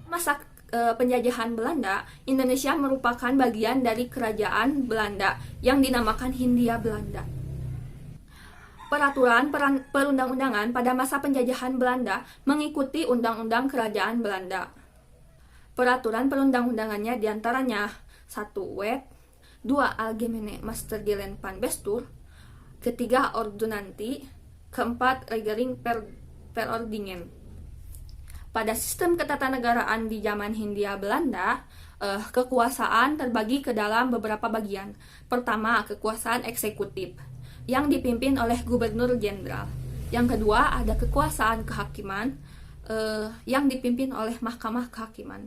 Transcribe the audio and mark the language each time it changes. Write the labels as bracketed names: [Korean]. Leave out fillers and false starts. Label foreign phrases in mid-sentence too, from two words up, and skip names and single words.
[Indonesian] Masa penjajahan Belanda, Indonesia merupakan bagian dari kerajaan Belanda yang dinamakan Hindia Belanda. Peraturan perundang-undangan pada masa penjajahan Belanda mengikuti Undang-Undang Kerajaan Belanda. Peraturan perundang-undangannya diantaranya 1. Wet, 2. [Dutch] Algemene Mastergelen van Bestuur, [Indonesian] 3. Ordonantie, 4. [Dutch] Regering Verordeningen. [Indonesian] Pada sistem ketatanegaraan di zaman Hindia Belanda, kekuasaan terbagi ke dalam beberapa bagian. Pertama, kekuasaan eksekutif yang dipimpin oleh gubernur jenderal. Yang kedua, ada kekuasaan kehakiman yang dipimpin oleh mahkamah kehakiman.